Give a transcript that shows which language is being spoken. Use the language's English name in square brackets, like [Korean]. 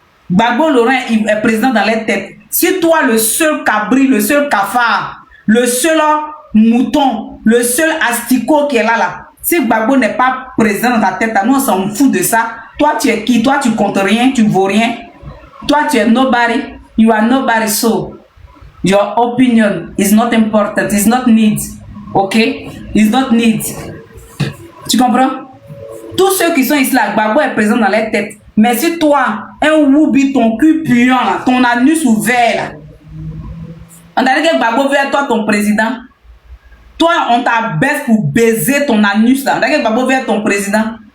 [French] Gbagbo Laurent est président dans les têtes. Si toi, le seul cabri, le seul cafard, le seul mouton, le seul asticot qui est là, si Gbagbo n'est pas présent dans ta tête, nous on s'en fout de ça. Toi, tu es qui? Toi, tu comptes rien, tu vaux rien. Toi, tu es nobody. [English] You are nobody, so your opinion is not important. It's not need. Okay? It's not need. [French] Tu comprends? Tous ceux qui sont ici là, Gbagbo est présent dans les têtes. Mais si toi, un woubi, ton cul puant, là, ton anus ouvert, là, on t'a dit que Gbagbo veut être toi ton président. Toi, on t'abaisse pour baiser ton anus, là. On t'a dit que Gbagbo veut être ton président.